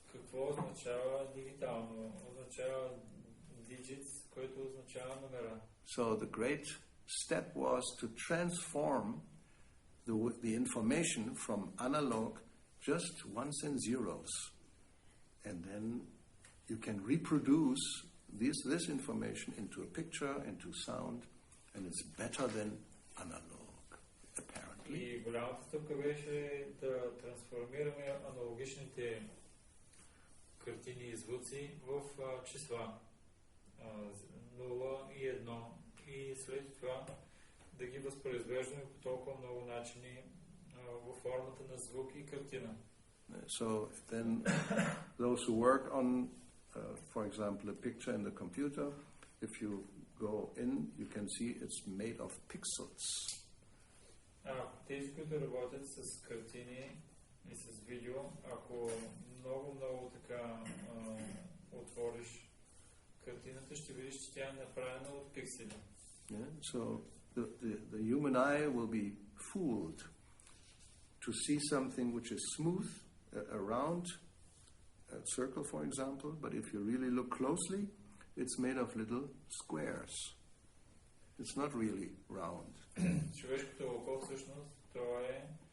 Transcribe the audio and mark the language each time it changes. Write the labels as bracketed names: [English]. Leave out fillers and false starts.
[Bulgarian] Какво означава дигитално? Означава digits, което означава номера. [English] So, the great step was to transform the information from analog, just ones and zeros. And then you can reproduce this information into a picture, into sound, and it's better than analog, apparently. [Bulgarian] И голямата стъпка беше да трансформираме аналогичните картини и звуци в числа 0 и 1 и след това да ги възпроизвеждаме по толкова много начини във формата на звук и картина. [English] So then those who work on for example, a picture in the computer, if you go in, you can see it's made of pixels. [Bulgarian] Тези, които работят с картини и с видео, ако много така отвориш картината, ще видиш, че тя е направена от пиксели. [English] So the human eye will be fooled to see something which is smooth, around, a circle, for example, but if you really look closely, it's made of little squares. It's not really round. [Bulgarian] Човешкото око всъщност, то е